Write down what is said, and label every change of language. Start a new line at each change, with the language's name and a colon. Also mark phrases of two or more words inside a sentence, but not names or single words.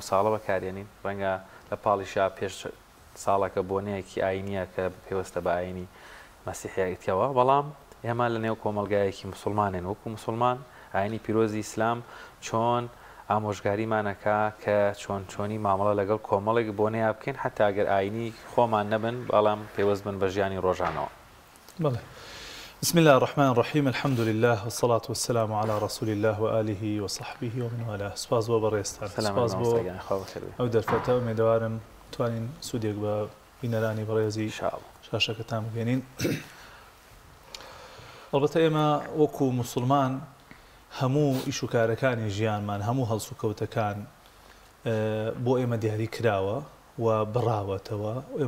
Central Kurdish: ساڵە بەکارێنین ڕەنگە لە پاڵیشا پێش ساڵەکە بۆنەیەکی ئاینیە کە پێوەستە بە ئاینی مەسیحیەتەوە بەڵام ئێمە لە نێو کۆمەلگایەکی مسلمانێن وەکو مسلمان ئاینی پیرۆزی ئیسلام چۆن ئامۆژگاریمانەکە کە چۆنی مامەڵە لەگەڵ کۆمەڵێک بۆنەیە بکەین حتا ئەگەر ئاینی خۆمان نەبن بەڵام پێوەست بن بە ژیانی ڕۆژانەوە. بەڵێ.
Arabic: بسم الله الرحمن الرحيم الحمد لله والصلاة والسلام على رسول الله وآله وصحبه ومن والاه.
Central Kurdish: سپاس بۆ بەڕێستان سپاس بۆ ئەو دەرفەتە ئومێدەوارم توانین سوودێک بە بینەرانی بەڕێزی شاشەکەتان بگەێنین. ئەڵبەتە ئێمە وەکو موسڵمان هەموو ئیش و کارەکانی ژیانمان هەموو هەڵسو کەوتەکان بۆ ئێمە دیاری کراوە و بڕاوەتەوە ئێمە